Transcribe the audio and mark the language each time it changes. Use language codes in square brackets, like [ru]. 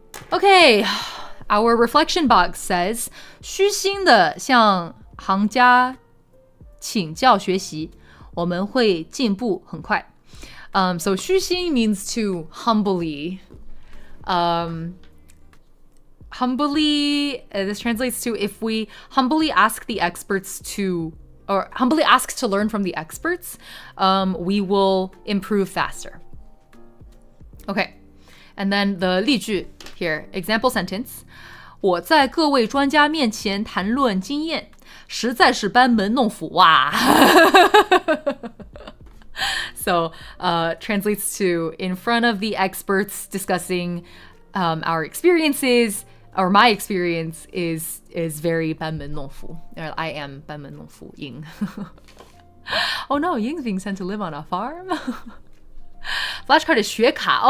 [zh] Okay, our reflection box says 虚心的向行家请教学习，我们会进步很快。 [en] So 虚心 means to humbly. Humbly, this translates to if we humbly ask the experts to, or humbly ask to learn from the experts, we will improve faster. Okay, and then the 例句 here, example sentence. [zh] 我在各位专家面前谈论经验，实在是班门弄斧哇。 [en] So, translates to in front of the experts discussing our experiences, or my experience is very 班门弄斧. I am 班门弄斧 Ying. Oh no, Ying's being sent to live on a farm. Flashcard is 学卡.